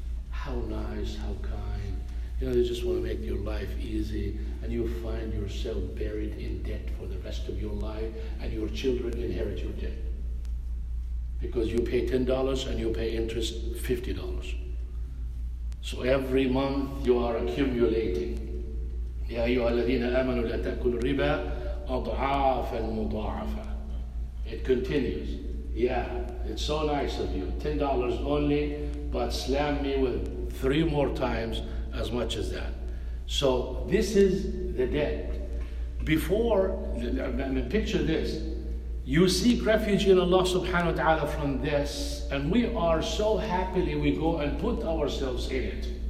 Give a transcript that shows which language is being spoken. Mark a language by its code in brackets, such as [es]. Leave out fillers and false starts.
[en] How nice, how kind. They just want to make your life easy, and you find yourself buried in debt for the rest of your life, and your children inherit your debt. Because you pay $10 and you pay interest $50. So every month you are accumulating. [ar] يا أيها الذين آمنوا لا تأكلوا الربا أضعافا مضاعفة. [en] It continues. Yeah, it's so nice of you. $10 only, but slam me with 3 more times as much as that. So this is the debt. Before, picture this. You seek refuge in Allah subhanahu wa ta'ala from this, and we are so happily we go and put ourselves in it.